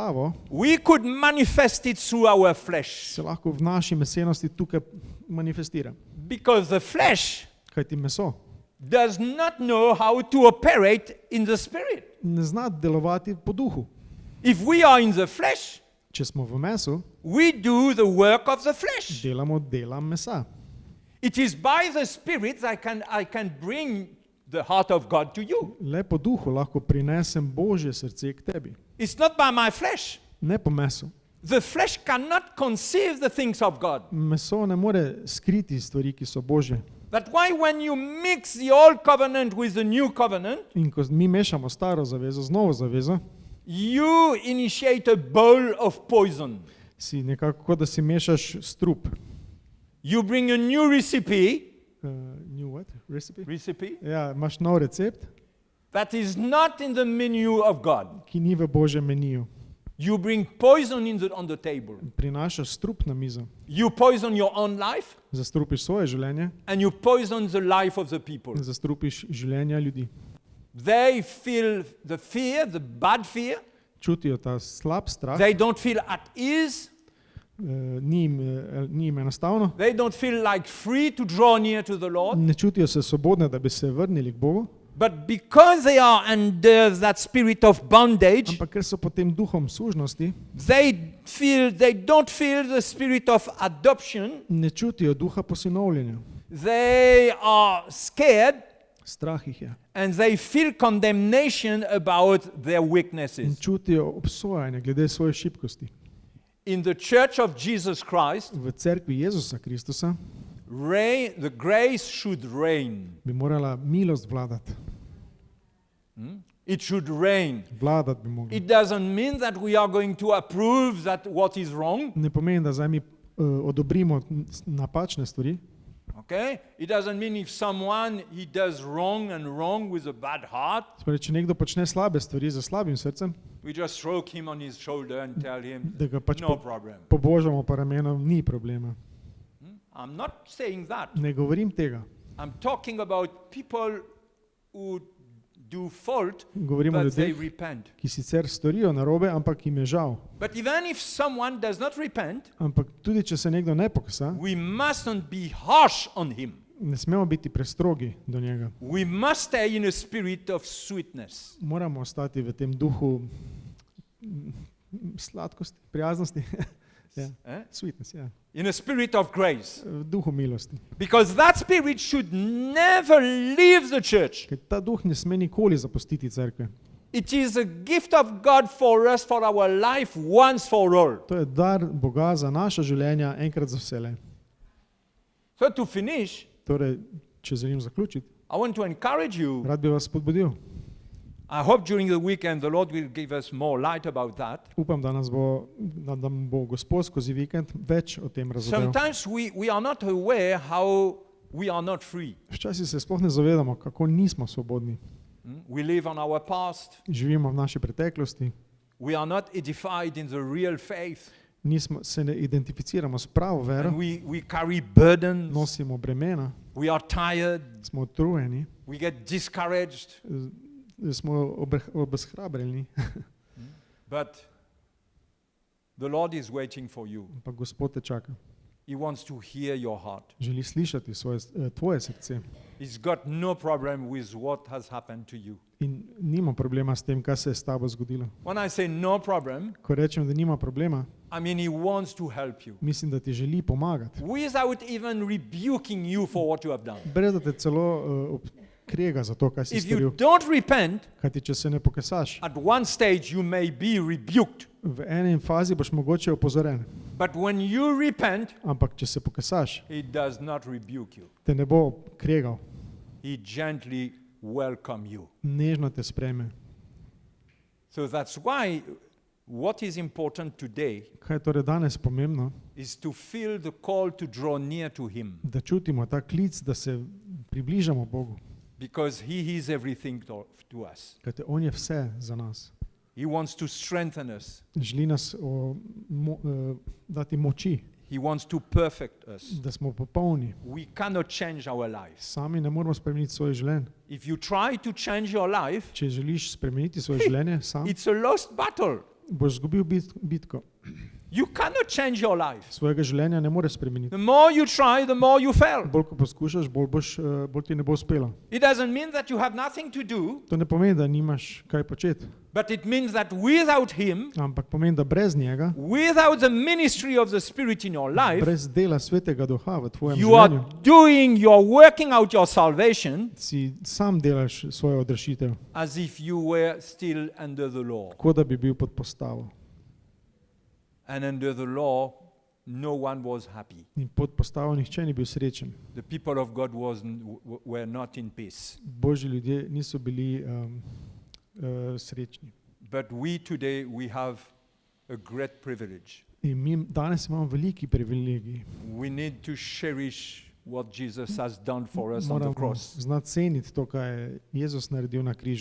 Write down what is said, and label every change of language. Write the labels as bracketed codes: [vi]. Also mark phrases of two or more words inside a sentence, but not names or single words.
[en] we could manifest it through our flesh. [sl] se lahko v naši mesenosti tukaj manifestira. [en] Because the flesh [sl] Kajti meso [en] does not know how to operate in the spirit. [sl] ne zna delovati po duhu. [en] If we are in the flesh, [sl] Če smo v mesu, [en] we do the work of the flesh. [sl] delamo dela mesa. [en] It is by the Spirit I can bring the heart of God to you. [sl] Le po duhu lahko prinesem Božje srce k tebi, [en] It's not by my flesh. [sl] ne po mesu. [en] The flesh cannot conceive the things of God. [sl] Meso ne more skriti stvari, ki so Božje. [en] That's why when you mix the old covenant with the new covenant, [sl] In ko mi mešamo staro zavezo z novo zavezo, [en] you initiate a bowl of poison. [sl] si nekako kot da si mešaš strup. [en] You bring a new recipe New what? Recipe? [sl] Ja, imaš nov recept, [en] that is not in the menu of God. [sl] ki ni v Božjem meniju. [en] You bring poison on the table. [sl] Prinašaš strup na mizo, [en] You poison your own life [sl] zastrupiš svoje življenje, [en] and you poison the life of the people. [sl] zastrupiš življenja ljudi. [en] They feel the fear, the bad fear. [sl] Čutijo ta slab strah, [en] They don't feel at ease. [sl] ni jim enostavno, [en] They don't feel like free to draw near to the Lord. [sl] ne čutijo se svobodne, da bi se vrnili k Bogu, [en] But because they are under that spirit of bondage, [sl] ampak ker so pod tem duhom sužnosti, [en] they don't feel the spirit of adoption. [sl] ne čutijo duha posinovljenja. [en] They are scared [sl] Strah jih je. [en] and they feel condemnation about their [sl] In [en] weaknesses. [sl] čutijo obsojanje glede svoje šibkosti. [en] In the church of Jesus Christ, [sl] V cerkvi Jezusa Kristusa [en] the grace should reign. [sl] bi morala milost vladati. [en] It should reign. [sl] Vladati bi mogla. [en] It doesn't mean that we are going to approve that what is wrong. [sl] Ne pomeni, da zdaj mi odobrimo napačne stvari. [en] Okay? It doesn't mean if someone he does wrong with a bad heart, [sl] Torej, če nekdo počne slabe stvari za slabim srcem, [en] we just stroke him on his shoulder and tell him, [sl] da ga pač [en] no problem. [sl] pobožamo po ramenom, ni problema. [en] I'm not saying that. [sl] Ne govorim tega. [en] I'm talking about people who do fault, [sl] Govorim o [en] but they [sl] ljudeh, [en] repent. [sl] ki sicer storijo narobe, ampak jim je žal. [en] But even if someone does not repent, [sl] Ampak tudi, če se nekdo ne pokasa, [en] we mustn't be harsh on him. [sl] ne smemo biti prestrogi do njega. [en] We must stay in a spirit of sweetness. [sl] Moramo ostati v tem duhu sladkosti, prijaznosti. Ja. Eh? [en] Sweetness, ja. In a spirit of grace. [sl] V duhu milosti. [en] Because that spirit should never leave the church. [sl] Ker ta duh ne sme nikoli zapustiti cerkve. [en] It is a gift of God for us, for our life, once for all. [sl] To je dar Boga za naša življenja enkrat za vselej. [en] So to finish, [sl] Torej, če želim zaključiti, [en] I want to encourage you. [sl] rad bi vas spodbudil. [en] I hope during the weekend the Lord will give us more light about that. [sl] Upam, da nam bo Gospod skozi vikend več o tem razumel. [en] Sometimes we are not aware how we are not free. [sl] Včasih se sploh ne zavedamo, kako nismo svobodni. [en] We live on our past. [sl] Živimo v naši preteklosti, [en] We are not edified in the real faith. [sl] se ne identificiramo s pravo vero, [en] And we carry burdens. [sl] nosimo bremena, [en] We are tired. [sl] smo utrujeni, [en] We get discouraged. [sl] smo obeshrabreni, [en] But the Lord is waiting for you. [sl] ampak Gospod te čaka. [en] He wants to hear your heart. [sl] Želi slišati tvoje srce [en] He's got no problem with what has happened to you. [sl] in nima problema s tem, kaj se je s tabo zgodilo. [en] When I say no problem, [sl] Ko rečem, da nima problema, [en] I mean He wants to help you [sl] mislim, da ti želi pomagati. [en] without even rebuking you for what you have done. [sl] Brez da te celo krega za to, kaj si [en] If you [sl] storil. [en] don't repent, [sl] Kajti če se ne pokasaš, [en] at one stage you may be rebuked. [sl] v eni fazi boš mogoče opozoren. [en] But when you repent, [sl] Ampak če se pokasaš, [en] He does not rebuke you. [sl] te ne bo kregal, [en] He gently welcomes you. [sl] nežno te sprejme. [en] So that's why what is important today [sl] Kaj je torej danes pomembno? [en] is to feel the call to draw near to Him, [sl] Da čutimo ta klic, da se približamo Bogu. [en] because He is everything to us. [sl] Kajti On je vse za nas. [en] He wants to strengthen us. [sl] Želi nas dati moči, [en] He wants to perfect us. [sl] da smo popolni. [en] We cannot change our lives. [sl] Sami ne moramo spremeniti svoje življenje. [en] If you try to change your life, [sl] Če želiš spremeniti svoje življenje sam, [en] it's a lost battle. [sl] boš izgubil bitko. [en] You cannot change your life. [sl] Svojega življenja ne moreš spremeniti. [en] The more you try, the more you fail. [sl] Bolj ko poskušaš, bolj ti ne bo uspelo. [en] It doesn't mean that you have nothing to do, [sl] To ne pomeni, da nimaš kaj početi, [en] but it means that without Him, [sl] ampak pomeni, da brez njega, [en] without the ministry of the Spirit in your life, [sl] brez dela Svetega Duha v tvojem [en] you are [sl] življenju, [en] you're working out your salvation [sl] si sam delaš svojo odrešitev, [en] as if you were still under the law. [sl] kot da bi bil pod postavo. [en] And under the law, no one was happy. [sl] In pod postavo nihče ni bil srečen. [en] The people of God were not in peace. [sl] Božji ljudje niso bili srečni. [en] But we today, we have a great privilege. [sl] In mi danes imamo veliki privilegij. [en] We need to cherish what Jesus has done for us on the [sl] Moramo [en] cross. [sl] znati ceniti to, kaj je Jezus naredil na križu.